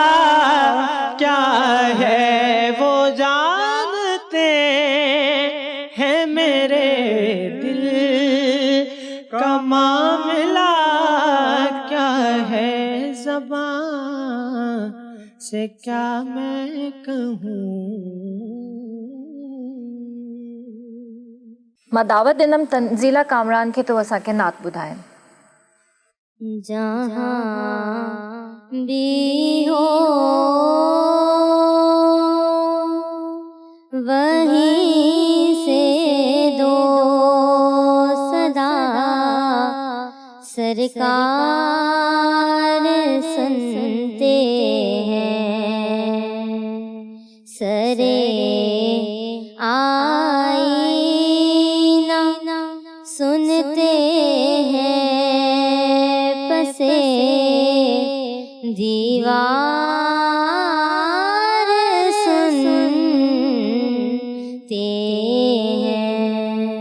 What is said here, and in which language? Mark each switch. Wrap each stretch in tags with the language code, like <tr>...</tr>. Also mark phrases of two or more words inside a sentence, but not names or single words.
<ur>کیا ہے، وہ جانتے ہیں، میرے دل کا معاملہ کیا ہے، زبان سے کیا میں کہوں۔</ur> <sd>मां दावत ॾिनमि तंज़ीला कामरान खे तो असांखे नात ॿुधाइनि।</sd> <ur>جہاں بھی ہو وہیں سے دو صدا, سرکار سنتے ہیں، سرِ آئینہ سنتے ہیں، پسِ دیوار سنتے ہیں.</ur>